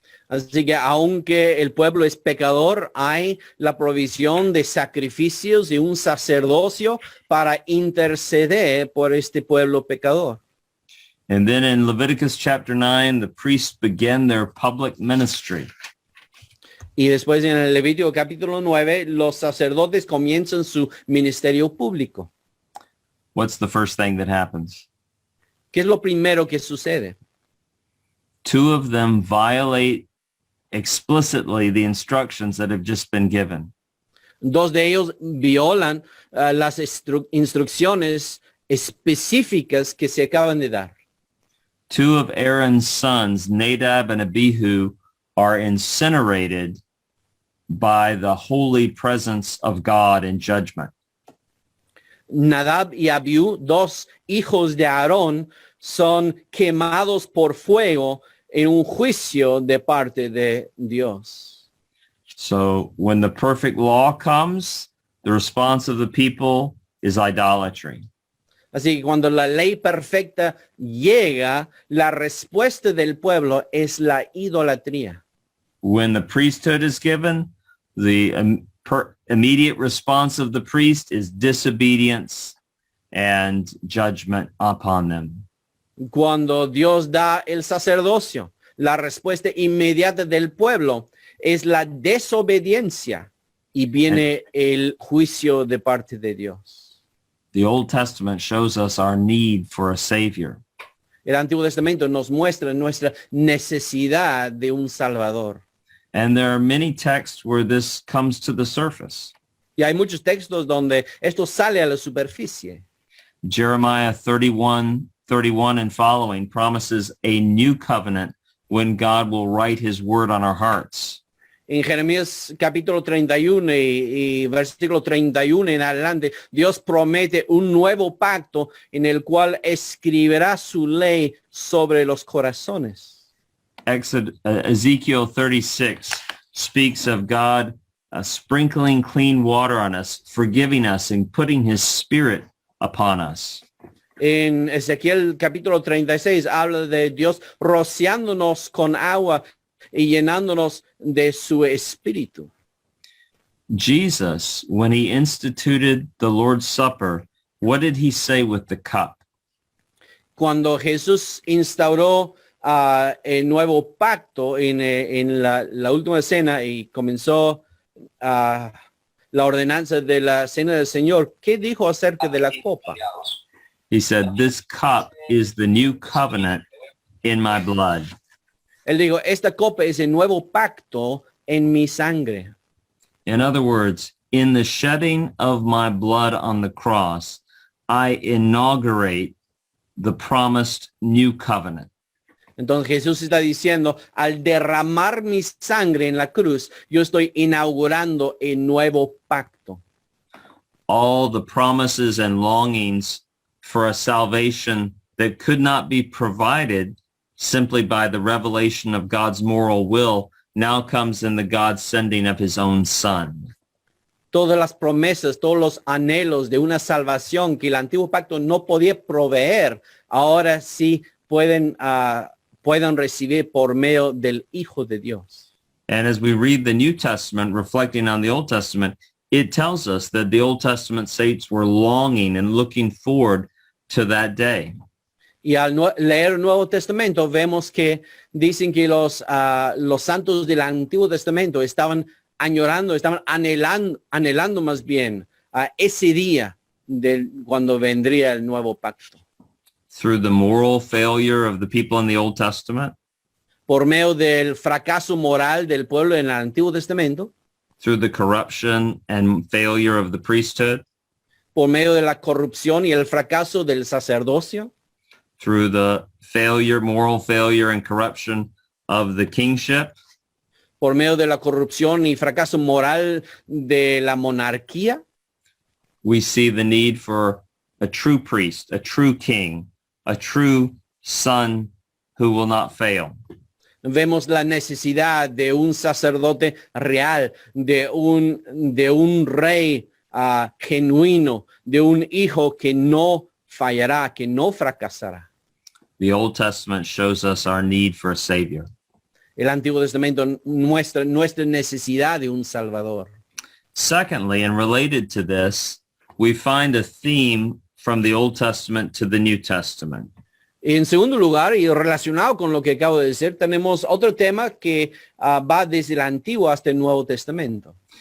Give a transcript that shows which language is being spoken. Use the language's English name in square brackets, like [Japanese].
[Spanish] Así que aunque el pueblo es pecador, hay la provisión de sacrificios y un sacerdocio para interceder por este pueblo pecador. [English] And then in Leviticus chapter 9, the priests begin their public ministry. [Spanish] Y después en el Levítico capítulo 9, los sacerdotes comienzan su ministerio público. [English] What's the first thing that happens? [Spanish] ¿Qué es lo primero que sucede? [English] Two of them violate explicitly the instructions that have just been given. [Spanish] Dos de ellos violan las instrucciones específicas que se acaban de dar. [English] Two of Aaron's sons, Nadab and Abihu, are incinerated by the holy presence of God in judgment. [Spanish] Nadab y Abiú, dos hijos de Aarón, son quemados por fuego en un juicio de parte de Dios. [English] So when the perfect law comes, the response of the people is idolatry. [Spanish] Así que cuando la ley perfecta llega, la respuesta del pueblo es la idolatría. [English] When the priesthood is given, the immediate response of the priest is disobedience and judgment upon them. [Spanish] Cuando Dios da el sacerdocio, la respuesta inmediata del pueblo es la desobediencia y viene el juicio de parte de Dios. [English] The Old Testament shows us our need for a Savior. [Spanish] El Antiguo Testamento nos muestra nuestra necesidad de un Salvador. [English] And there are many texts where this comes to the surface. [Spanish] Y hay muchos textos donde esto sale a la superficie. [English] Jeremiah 31 and following promises a new covenant when God will write his word on our hearts. [Spanish] En Jeremías capítulo 31 y versículo 31 en adelante, Dios promete un nuevo pacto en el cual escribirá su ley sobre los corazones. [English] Ezekiel 36 speaks of God sprinkling clean water on us, forgiving us, and putting his spirit upon us. [Spanish] En Ezequiel capítulo 36 habla de Dios rociándonos con agua y llenándonos de su espíritu. [English] Jesus, when he instituted the Lord's Supper, what did he say with the cup? [Spanish] Cuando Jesús instauró el nuevo pacto en la última cena y comenzó la ordenanza de la cena del Señor, ¿qué dijo acerca de la copa? [English] He said, this cup is the new covenant in my blood. [Spanish] Él dijo, esta copa es el nuevo pacto en mi sangre. [English] In other words, in the shedding of my blood on the cross, I inaugurate the promised new covenant. [Spanish] Entonces Jesús está diciendo, al derramar mi sangre en la cruz, yo estoy inaugurando el nuevo pacto. [English] All the promises and longings for a salvation that could not be provided simply by the revelation of God's moral will now comes in the God sending of his own son. [Spanish] Todas las promesas, todos los anhelos de una salvación que el antiguo pacto no podía proveer, ahora sí pueden recibir por medio del Hijo de Dios. [English] And as we read the New Testament, reflecting on the Old Testament, it tells us that the Old Testament saints were longing and looking forward to that day. [Spanish] Y al leer el Nuevo Testamento vemos que dicen que los santos del Antiguo Testamento estaban añorando, estaban anhelando más bien ese día cuando vendría el nuevo pacto. [English] Through the moral failure of the people in the Old Testament, [Spanish] por medio del fracaso moral del pueblo en el Antiguo Testamento, [English] through the corruption and failure of the priesthood, [Spanish] por medio de la corrupción y el fracaso del sacerdocio, [English] through the moral failure and corruption of the kingship, [Spanish] por medio de la corrupción y fracaso moral de la monarquía, [English] we see the need for a true priest, a true king, a true son who will not fail. [Spanish] Vemos la necesidad de un sacerdote real, de un rey genuino, de un hijo que no fallará, que no fracasará. [English] The Old Testament shows us our need for a Savior. [Spanish] El Antiguo Testamento muestra nuestra necesidad de un Salvador. [English] Secondly, and related to this, we find a theme from the Old Testament to the New Testament. [Spanish] En segundo lugar, y relacionado con lo que acabo de decir, tenemos otro tema que va desde el Antiguo hasta el Nuevo Testamento.